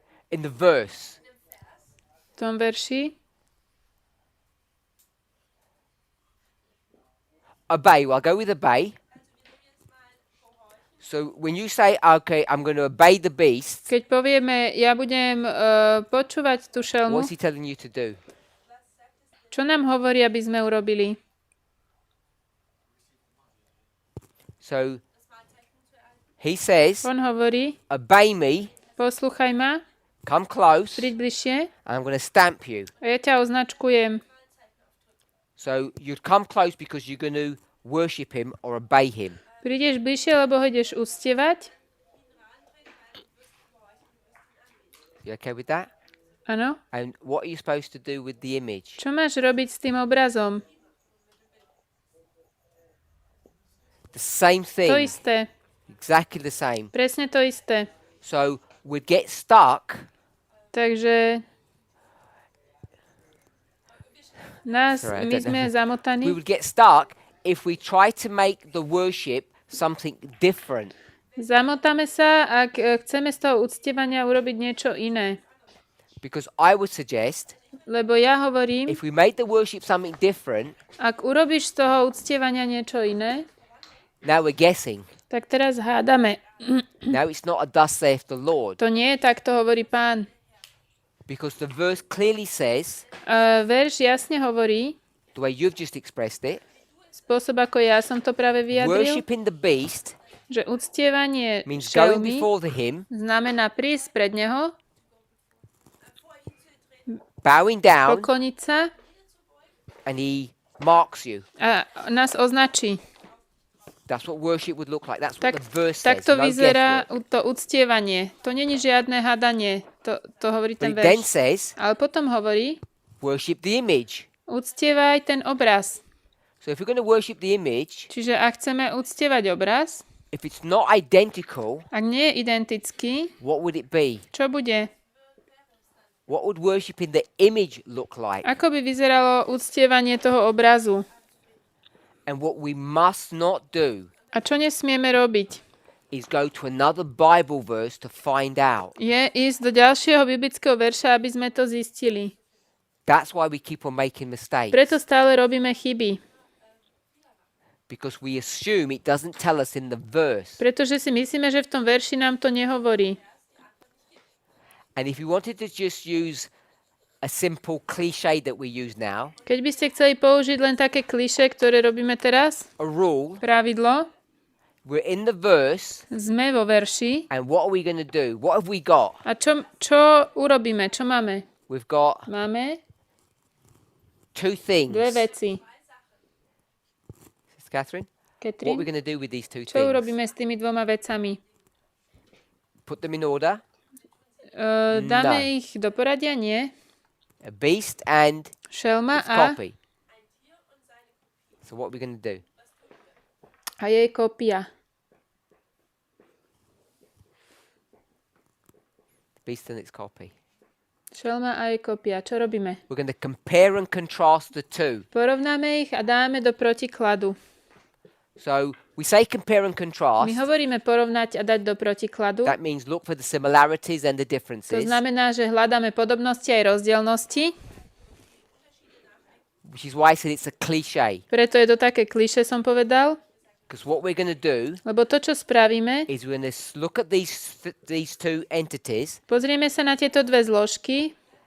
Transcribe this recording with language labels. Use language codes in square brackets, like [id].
[en] In the verse. [sk] V tom verši? [en] Obey. Well, I'll go with obey. So when you say, okay, I'm going to obey the beast, [sk] Keď povieme, ja budem počúvať tú šelmu, [en] what's he telling you to do? [sk] čo nám hovorí, aby sme urobili? [en] So he says, [sk] On hovorí, [en] obey me, [sk] poslúchaj ma, [en] come close, [sk] príď bližšie [en] and I'm going to stamp you. [sk] a ja ťa označkujem. [en] So you'd come close because you're going to worship him or obey him. [sk] Prídeš bližšie, lebo ho ideš uctievať. [en] You okay with that? [sk] Áno. [en] And what are you supposed to do with the image? [sk] Čo máš robiť s tým obrazom? [en] The same [sk] To [en] thing. [sk] isté. [en] Exactly the same. [sk] Presne to isté. [en] So we'd get stuck. [sk] Takže [en] Sorry, I [sk] my [en] don't [sk] sme [en] know. [sk] zamotaní. [en] We would get stuck if we try to make the worship something different. [sk] Zamotáme sa, ak chceme z toho uctievania urobiť niečo iné. [en] Because I would suggest [sk] Lebo ja hovorím, [en] if we made the worship something different, [sk] ak urobíš z toho uctievania niečo iné, [en] now we're guessing. [sk] tak teraz hádame. [en] Now it's not a thus saith the Lord. [sk] To nie je tak, to hovorí Pán. [en] Because the verse clearly says, [sk] Verš jasne hovorí, [en] the way you've just expressed it, [sk] spôsob, ako ja som to práve vyjadril, [en] worshipping the beast [sk] že uctievanie [en] means going [sk] šelmy [en] before him, [sk] znamená prísť pred neho, [en] bowing down, [sk] pokloniť sa [en] and he marks you. [sk] a nás označí. [en] That's what worship would look like. That's what [sk] Tak, [en] the verse says. [sk] takto [en] No [sk] vyzerá [en] guesswork. [sk] to uctievanie. To není žiadne hádanie. To hovorí ten [en] But it then [sk] verš. [en] says, [sk] Ale potom hovorí, [en] worship the image. [sk] uctievaj ten obraz. [en] So if we're going to worship the image, [sk] Čiže ak chceme uctievať obraz, [en] if it's not identical, [sk] ak nie je identický, [en] what would it be? [sk] čo bude? [en] What would worshiping the image look like? [sk] Ako by vyzeralo uctievanie toho obrazu? [en] And what we must not do [sk] A čo nesmieme robiť? [en] is go to another Bible verse to find out. [sk] Je ísť do ďalšieho biblického verša, aby sme to zistili. [en] That's why we keep on making mistakes. [sk] Preto stále robíme chyby. [en] Because we assume it doesn't tell us in the verse. [sk] Pretože si myslíme, že v tom verši nám to nehovorí. [en] And if you wanted to just use a simple cliche that we use now, [sk] Keď by ste chceli použiť len také klišé, ktoré robíme teraz, [en] a rule, [sk] pravidlo, [en] we're in the verse, [sk] sme vo verši [en] and what are we going to do? What have we got? [sk] a čo urobíme? Čo máme? [en] We've got [sk] Máme [en] two things. [sk] dve veci. [en] Catherine, what are we [sk] Katrin, [en] going to do with these two [sk] čo [en] things? [sk] urobíme s tými dvoma vecami? [en] Put them in order. [sk] Dáme [en] No. [sk] ich do poradia? Nie. [en] A beast and [sk] Šelma [en] its [sk] a [en] copy. So what are we going to do? [sk] jej kopia. [en] Beast and its copy. [sk] Šelma a jej kopia. Čo robíme? [en] We're going to compare and contrast the two. [sk] Porovnáme ich a dáme do protikladu. [en] So we say compare and contrast. [sk] My hovoríme porovnať a dať do protikladu. [en] That means look for the similarities and the [sk] To [en] differences, [sk] znamená, že hľadáme podobnosti aj rozdielnosti. [en] which is why I said it's a cliche. [sk] Preto je to také klišé, som povedal. [en] Because what we're going to do [sk] Lebo to, čo spravíme, [en] is we're going to look at these two entities, [sk] pozrieme sa na tieto dve zložky